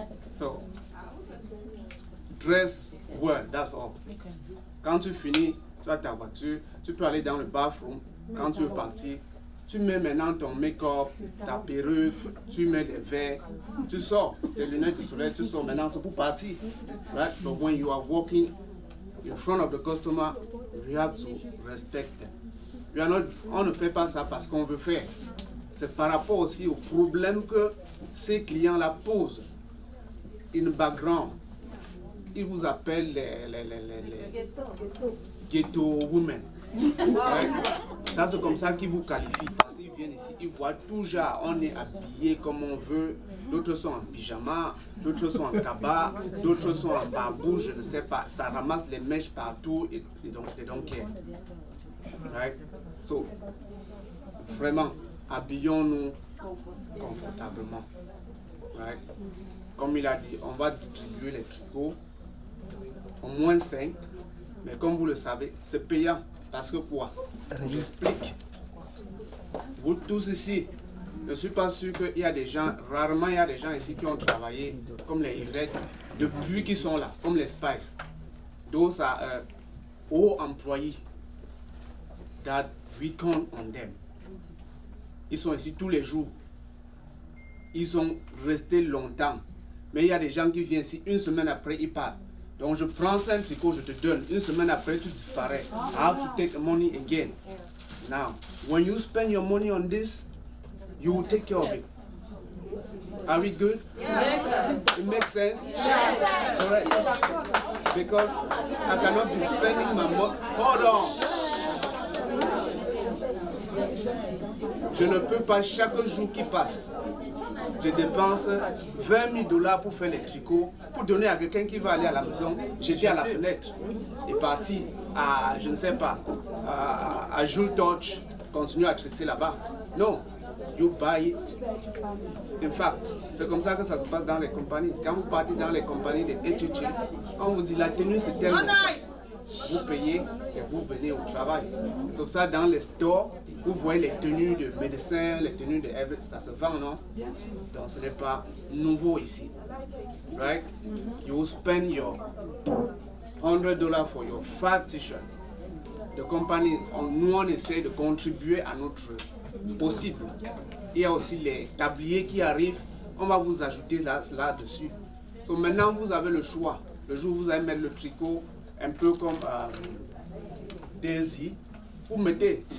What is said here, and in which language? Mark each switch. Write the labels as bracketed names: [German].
[English] So, dress well, that's all. [French] Quand tu finis, tu as ta voiture, tu peux aller dans le bathroom. Quand tu es parti, tu mets maintenant ton make-up, ta perruque, tu mets des verres, tu sors, tes lunettes de soleil, tu sors maintenant, c'est pour partir. [English] Right? But when you are walking in front of the customer, you have to respect them. [French] On ne fait pas ça parce qu'on veut faire. C'est par rapport aussi au problème que ces clients-là posent. Une background. Ils vous appellent les ghetto women. Ouais. Ça, c'est comme ça qu'ils vous qualifient. Parce qu'ils viennent ici, ils voient tout genre. On est habillé comme on veut. D'autres sont en pyjama, d'autres sont en cabas, d'autres sont en barbouche, je ne sais pas. Ça ramasse les mèches partout et donc [English] they don't care. Right? [French] So, vraiment, habillons-nous confortablement. [English] Right? [French] Comme il a dit, on va distribuer les tricots, au moins 5. Mais comme vous le savez, c'est payant. Parce que quoi? J'explique. Vous tous ici, je ne suis pas sûr qu'il y a des gens, rarement il y a des gens ici qui ont travaillé comme les Y depuis qu'ils sont là, comme les Spice. [English] Those are all employees that we count on them. [French] Ils sont ici tous les jours. Ils sont restés longtemps. Mais il y a des gens qui viennent ici, une semaine après, ils partent. Donc je prends 5 tricots, je te donne. Une semaine après, tu disparais. [English] I have to take money again. Now, when you spend your money on this, you will take care of it. Are we good? Yes. It makes sense? Yes. Correct. Because I cannot be spending my money. Hold on. [French] Je ne peux pas chaque jour qui passe. Je dépense 20 000 $ pour faire les tricots, pour donner à quelqu'un qui va aller à la maison. J'étais à la fenêtre et parti à, je ne sais pas, à Jules Touch, continuer à tresser là-bas. Non, [English] you buy it. In fact, [French] c'est comme ça que ça se passe dans les compagnies. Quand vous partez dans les compagnies de HHI, on vous dit la tenue c'est tellement. Vous payez et vous venez au travail. Sauf ça dans les stores. Vous voyez les tenues de médecins, les tenues de everything, ça se vend, non? Donc ce n'est pas nouveau ici. [English] Right? You spend your $100 for your fat t-shirt. The company, [French] nous on essaie de contribuer à notre possible. Il y a aussi les tabliers qui arrivent, on va vous ajouter là-dessus. Donc maintenant vous avez le choix. Le jour où vous allez mettre le tricot, un peu comme Daisy, vous mettez.